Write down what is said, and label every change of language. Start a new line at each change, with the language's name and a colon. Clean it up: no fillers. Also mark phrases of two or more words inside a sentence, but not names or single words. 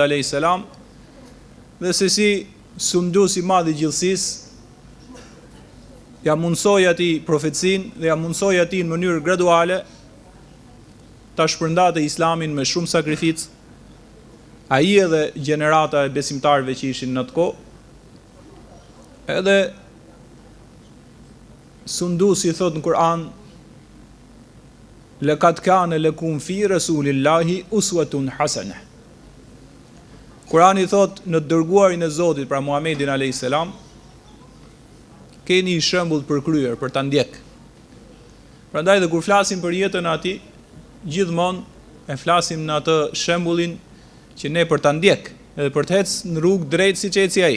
Arabic: عليه السلام
Albanian: dhe se si sunduesi i madh i gjithësisë ja mundsoi atij profecinë dhe ja mundsoi atij në mënyrë graduale ta shpërndatë Islamin me shumë sakrificë, ai edhe gjenerata e besimtarëve që ishin në atë kohë, edhe sunduesi thot në Kur'an,
Arabic: لقد كان لكم في رسول الله أسوة حسنة.
Albanian: Kur'ani thot në të dërguarin e Zotit, pra Muhammedin
Arabic: عليه السلام,
Albanian: keni një shembull për kryer, për ta ndjek. Prandaj dhe kur flasim për jetën e atij, gjithmonë e flasim në atë shembullin që ne për ta ndjek, edhe për të ecë në rrugë drejt siç eci ai.